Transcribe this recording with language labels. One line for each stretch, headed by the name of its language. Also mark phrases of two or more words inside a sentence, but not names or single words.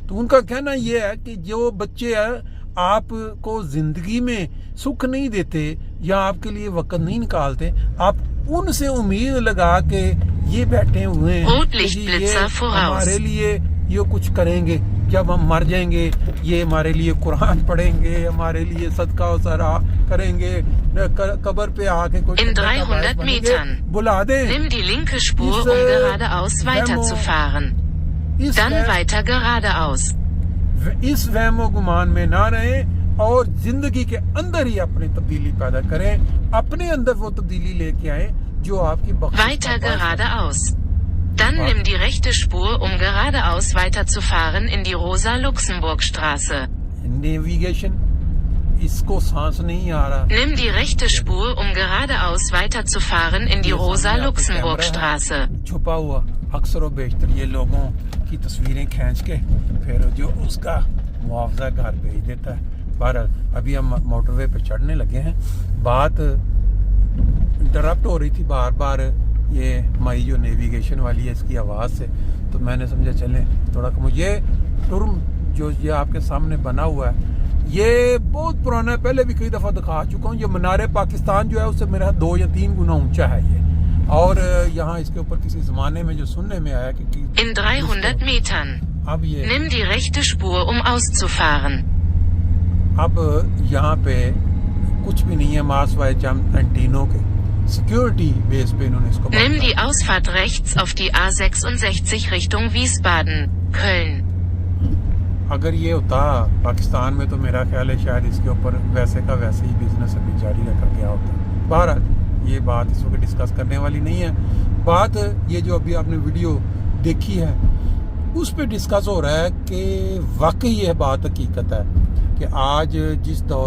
Urdu: تو ان کا کہنا یہ ہے کہ جو بچے آپ کو زندگی میں سکھ نہیں دیتے یا آپ کے لیے وقت نہیں نکالتے، آپ ان سے امید لگا کے یہ بیٹھے ہوئے ہیں کہ یہ ہمارے لیے یہ کچھ کریں گے، جب ہم مر جائیں گے یہ ہمارے لیے قرآن پڑھیں گے، ہمارے لیے صدقہ و سرا کریں گے، قبر پہ آ کے کوئی
German: 300 Metern.
Urdu: بلا دیں۔
German: Nimm die linke Spur, um geradeaus weiterzufahren. Dann weiter geradeaus.
Urdu: اس وہم و گمان میں نہ رہیں اور زندگی کے اندر ہی اپنی تبدیلی پیدا کریں، اپنے اندر وہ تبدیلی لے کے آئیں جو آپ کی بخشش
German: Weiter geradeaus. Dann nimm die rechte Spur, um geradeaus weiterzufahren in die Rosa-Luxemburg-Straße.
Urdu: نیویگیشن اس کو سانس نہیں آ رہا۔
German: Nimm die rechte Spur, um geradeaus weiterzufahren in die Rosa-Luxemburg-Straße.
Urdu: چھپا ہوا اکثر و بیشتر یہ لوگوں کی تصویریں کھینچ کے پھر جو اس کا معاوضہ گھر بھیج دیتا ہے. بہرحال ابھی ہم موٹر وے پہ چڑھنے لگے ہیں. بات انٹرپٹ ہو رہی تھی بار بار یہ ہماری جو نیویگیشن والی ہے اس کی آواز سے, تو میں نے سمجھا چلیں تھوڑا مجھے ٹرم جو یہ آپ کے سامنے بنا ہوا ہے یہ بہت پرانا ہے, پہلے بھی کئی دفعہ دکھا چکا ہوں. یہ منار پاکستان جو ہے اس سے میرا 2 یا 3 گنا اونچا ہے یہ, اور یہاں اس کے اوپر کسی زمانے میں جو سننے میں آیا کہ
German: In 300 Metern.
Urdu: اب یہ
German: Nimm die rechte Spur, auszufahren.
Urdu: اب یہاں پہ کچھ بھی نہیں ہے ماسوائے چند اینٹینوں کے. سیکیورٹی بیس پہ انہوں نے اس کو
German: Nimm die Ausfahrt rechts auf die A66 Richtung Wiesbaden, Köln.
Urdu: اگر یہ ہوتا پاکستان میں تو میرا خیال ہے شاید اس کے اوپر ویسے کا ویسے ہی بزنس ابھی جاری رکھا گیا ہوتا. بہرحال یہ بات اس وقت ڈسکس کرنے والی نہیں ہے. بات یہ جو ابھی آپ نے ویڈیو دیکھی ہے اس پہ ڈسکس ہو رہا ہے کہ واقعی یہ بات حقیقت ہے کہ آج جس دور